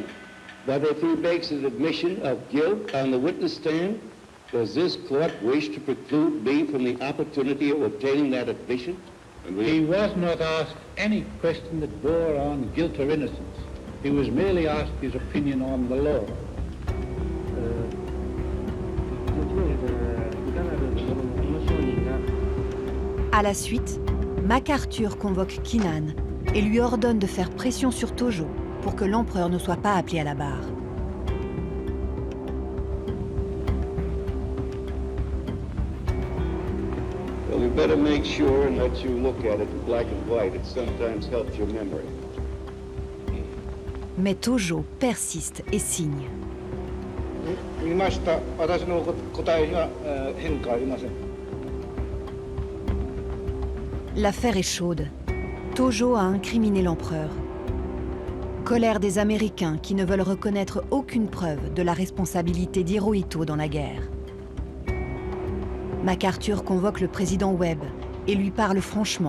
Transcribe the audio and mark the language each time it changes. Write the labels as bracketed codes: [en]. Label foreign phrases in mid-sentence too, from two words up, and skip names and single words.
[en] But if he makes an admission of guilt on the witness stand, does this court wish to preclude me from the opportunity of obtaining that admission? He was not asked any question that bore on guilt or innocence. He was merely asked his opinion on the law. [fr] À la suite, MacArthur convoque Kinnan et lui ordonne de faire pression sur Tojo pour que l'empereur ne soit pas appelé à la barre. [en] Well, you better make sure and let you look at it in black and white. It sometimes helps your memory. [fr] Mais Tojo persiste et signe. [ja] 見ました。私の答えには変化ありません。 [fr] L'affaire est chaude. Tojo a incriminé l'empereur Colère des Américains qui ne veulent reconnaître aucune preuve de la responsabilité d'Hirohito dans la guerre. MacArthur convoque le président Webb et lui parle franchement.